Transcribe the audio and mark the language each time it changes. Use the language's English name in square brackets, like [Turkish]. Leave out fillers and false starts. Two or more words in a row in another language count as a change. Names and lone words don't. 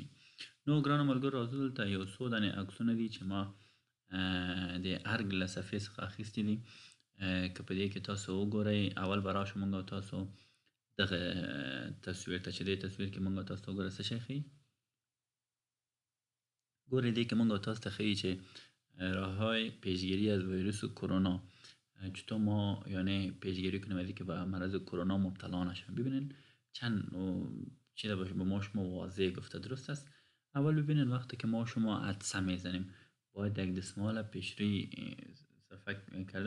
[Pashto] نو ګرانو ملګرو، راځو دلته یو څو دانې عکسونه دي چې ما د ارګ له صفحې څخه اخیستي دي. که په دې کې تاسو وګورئ، اول به راشو موږ او تاسو دغه تصویر ته چې دې تصویر کې موږ او تاسو وګورئ څه شی ښیي. ګورئ دې کې موږ او تاسو ته ښیي چې [Persian] راههای پیشگیری از ویروس کرونا، چطور ما یعنی پیشگیری کنیم از اینکه به مرض کرونا مبتلا نشیم. ببینین چند چیز به ما شما واضح گفته. درست است؟ اول ببینین وقتی که ما شما عطسه میزنیم باید یک دستمال پیشروی صرفه کردن.